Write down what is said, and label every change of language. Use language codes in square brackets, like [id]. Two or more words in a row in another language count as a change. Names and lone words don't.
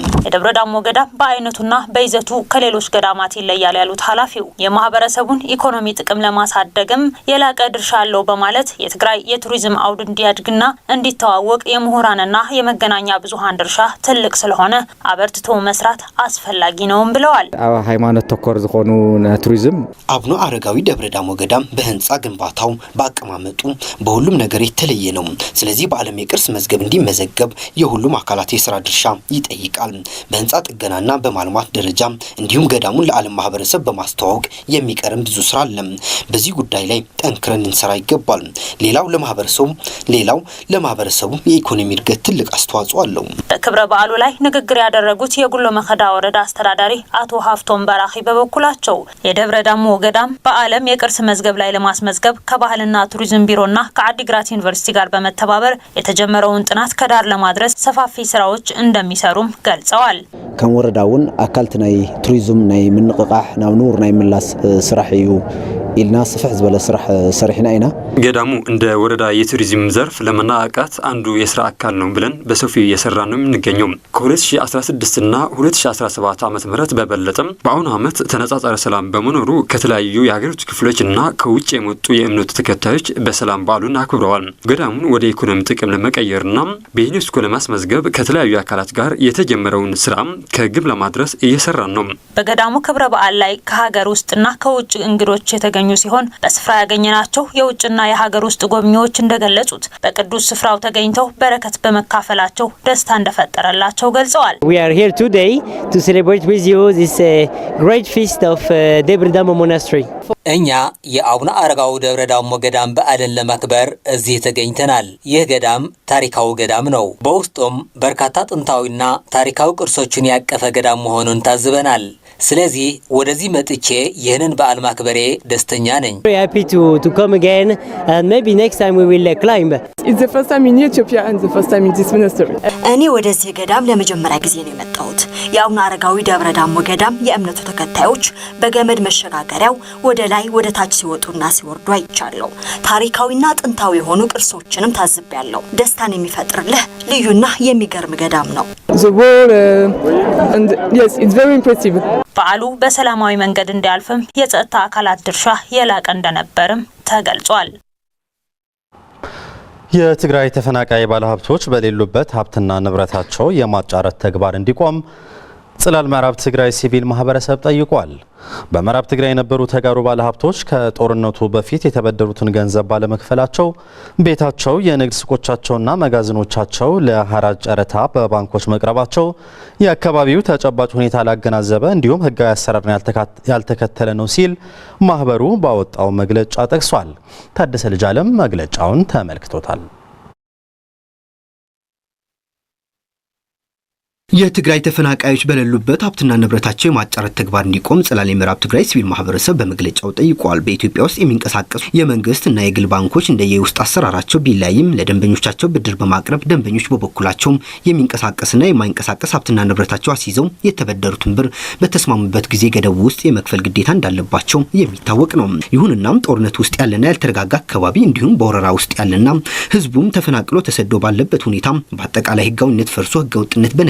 [am] የደብረ ዳሞ ገዳም በአይነቱና በይዘቱ ከሌሎች ገዳማት ይለያል ያሉት ኃላፊው የማህበረሰቡን ኢኮኖሚ ጥቅም ለማሳደግም የላቀ ድርሻ አለው በማለት የትግራይ የቱሪዝም አውድ እንዲያድግና እንዲተዋወቅ የምሁራንና የመገናኛ ብዙሃን ድርሻ ትልቅ ስለሆነ አበርትቶ መስራት አስፈላጊ ነውም ብለዋል። [ti] ሃይማኖት ተኮር ዝኾኑ ቱሪዝም [am] አቡነ አረጋዊ ደብረ ዳሞ ገዳም በህንጻ ግንባታው በአቀማመጡ በሁሉም ነገር የተለየ ነው። ስለዚህ በዓለም የቅርስ መዝገብ እንዲመዘገብ የሁሉም አካላት የስራ ድርሻ ይጠይቃል። በህንጻ ጥገናና በማልማት ደረጃ እንዲሁም ገዳሙን ለዓለም ማህበረሰብ በማስተዋወቅ የሚቀርም ብዙ ስራ አለ። በዚህ ጉዳይ ላይ ጠንክረን እንሰራ ይገባል። ሌላው ለማህበረሰቡ የኢኮኖሚ እድገት ትልቅ አስተዋጽኦ አለው። በክብረ በዓሉ ላይ ንግግር ያደረጉት የጉሎ መኸዳ ወረዳ አስተዳዳሪ አቶ ሀፍቶም በራኺ በበኩላቸው የደብረ ዳሞ ገዳም በዓለም የቅርስ መዝገብ ላይ ለማስመዝገብ ከባህልና ቱሪዝም ቢሮና ከአዲግራት ዩኒቨርሲቲ ጋር በመተባበር የተጀመረውን ጥናት ከዳር ለማድረስ ሰፋፊ ስራዎች እንደሚሰሩም ገልጸዋል። [ti] ከም ወረዳውን አካልት ናይ ቱሪዝም ናይ ምንቅቃሕ ናብ ኑር ናይ ምላስ ስራሕ እዩ ኢልና ስፍሕ ዝበለ ስራሕ ሰሪሕና ኢና። [am] ገዳሙ እንደ ወረዳ የቱሪዝም ዘርፍ ለመናቃት አንዱ የስራ አካል ነው ብለን በሰፊው እየሰራ ነው የምንገኘው። ከ2016 እና 2017 ዓመተ ምህረት በበለጠም በአሁኑ ዓመት ተነጻጻሪ ሰላም በመኖሩ ከተለያዩ የሀገሪቱ ክፍሎች እና ከውጭ የመጡ የእምነቱ ተከታዮች በሰላም በዓሉን አክብረዋል። ገዳሙን ወደ ኢኮኖሚ ጥቅም ለመቀየርና በዩኔስኮ ለማስመዝገብ ከተለያዩ አካላት ጋር የተጀመረውን ስራ ከግብ ለማድረስ እየሰራን ነው። በገዳሙ ክብረ በዓል ላይ ከሀገር ውስጥና ከውጭ እንግዶች የተገኙ ሲሆን በስፍራ ያገኘናቸው የውጭና የሀገር ውስጥ ጎብኚዎች እንደገለጹት በቅዱስ ስፍራው ተገኝተው በረከት በመካፈላቸው ደስታ እንደፈጠረላቸው ገልጸዋል። [en] We are here today to celebrate with you this great feast of Debre Damo Monastery. [am] እኛ የአቡነ አረጋዊ ደብረ ዳሞ ገዳም በዓልን ለማክበር እዚህ ተገኝተናል። ይህ ገዳም ታሪካዊ ገዳም ነው። በውስጡም በርካታ ጥንታዊና ታሪካዊ ቅርሶችን ያቀፈ ገዳም መሆኑን ታዝበናል። ስለዚህ ወደዚህ መጥቼ ይህንን በዓል ማክበሬ ደስተኛ ነኝ። [en] Very happy to come again and maybe next time we will climb. It's the first time in Ethiopia and the first time in this monastery. [am] እኔ ወደዚህ ገዳም ለመጀመሪያ ጊዜ ነው የመጣሁት። የአቡነ አረጋዊ ደብረ ዳሞ ገዳም የእምነቱ ተከታዮች በገመድ መሸጋገሪያው ወደ ላይ ወደ ታች ሲወጡና ሲወርዱ አይቻለሁ። ታሪካዊና ጥንታዊ የሆኑ ቅርሶችንም ታዝቤያለሁ። ደስታን የሚፈጥርልህ ልዩና የሚገርም ገዳም ነው። [en] The whole and yes, it's very impressive. [am] በዓሉ በሰላማዊ መንገድ እንዲያልፍም የጸጥታ አካላት ድርሻ የላቀ እንደነበርም ተገልጿል። የትግራይ ተፈናቃይ ባለሀብቶች በሌሉበት ሀብትና ንብረታቸው የማጫረት ተግባር እንዲቆም ጽላል ምዕራብ ትግራይ ሲቪል ማህበረሰብ ጠይቋል። በምዕራብ ትግራይ የነበሩ ተጋሩ ባለሀብቶች ከጦርነቱ በፊት የተበደሩትን ገንዘብ ባለመክፈላቸው ቤታቸው፣ የንግድ ሱቆቻቸውና መጋዘኖቻቸው ለሐራጅ ጨረታ በባንኮች መቅረባቸው የአካባቢው ተጨባጭ ሁኔታ ላገናዘበ እንዲሁም ህጋዊ አሰራርን ያልተከተለ ነው ሲል ማህበሩ ባወጣው መግለጫ ጠቅሷል። ታደሰ ልጅ አለም መግለጫውን ተመልክቶታል። የትግራይ ተፈናቃዮች በሌሉበት ሀብትና ንብረታቸው የማጫረት ተግባር እንዲቆም ጽላል ምዕራብ ትግራይ ሲቪል ማህበረሰብ በመግለጫው ጠይቋል። በኢትዮጵያ ውስጥ የሚንቀሳቀሱ የመንግስትና የግል ባንኮች እንደየውስጥ አሰራራቸው ቢለያይም ለደንበኞቻቸው ብድር በማቅረብ ደንበኞች በበኩላቸው የሚንቀሳቀስና የማይንቀሳቀስ ሀብትና ንብረታቸው አስይዘው የተበደሩትን ብር በተስማሙበት ጊዜ ገደቡ ውስጥ የመክፈል ግዴታ እንዳለባቸው የሚታወቅ ነው። ይሁንና ጦርነት ውስጥ ያለና ያልተረጋጋ አካባቢ እንዲሁም በወረራ ውስጥ ያለና ህዝቡም ተፈናቅሎ ተሰዶ ባለበት ሁኔታ በአጠቃላይ ህጋዊነት ፈርሶ ህገወጥነት በነገሰ